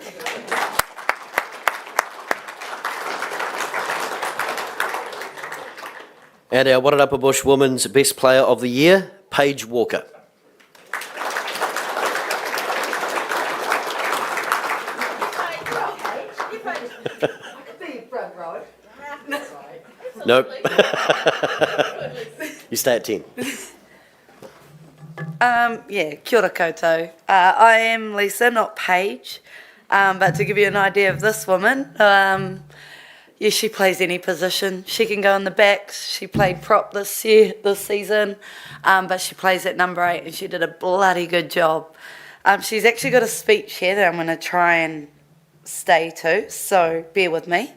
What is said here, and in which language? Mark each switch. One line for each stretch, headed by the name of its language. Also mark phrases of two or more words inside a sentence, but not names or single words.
English: And our Wairarapa Bush Women's Best Player of the Year, Paige Walker. Nope. You stay at 10.
Māori: Kia ora koutou.
English: I am Lisa, not Paige. But to give you an idea of this woman, she plays any position. She can go in the backs. She played prop this season, but she plays at number 8 and she did a bloody good job. She's actually got a speech here that I'm going to try and stay to, so bear with me.